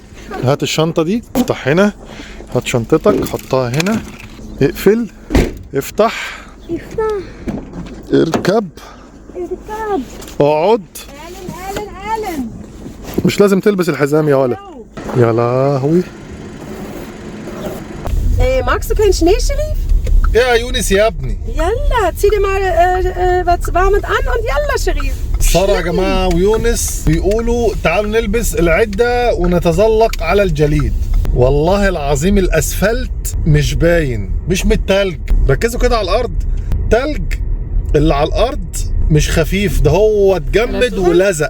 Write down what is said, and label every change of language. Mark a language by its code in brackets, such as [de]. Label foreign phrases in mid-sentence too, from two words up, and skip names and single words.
[ar] هات الشنطه دي، افتح هنا، هات شنطتك حطها هنا، اقفل، افتح، اركب، اقعد. مش لازم تلبس الحزام يا ولد. يا لهوي. [de] Magst du keinen Schneeschliff? [ar] يا يونس يا ابني. [de] Yalla, zieh dir mal was Warmes an und yalla, Sherif. [ar] سارة يا جماعة ويونس بيقولوا تعالوا نلبس العدة ونتزلق على الجليد. والله العظيم الأسفلت مش باين، مش من التلج. ركزوا كده على الأرض، تلج اللي على الأرض مش خفيف، ده هو اتجمد ولزق.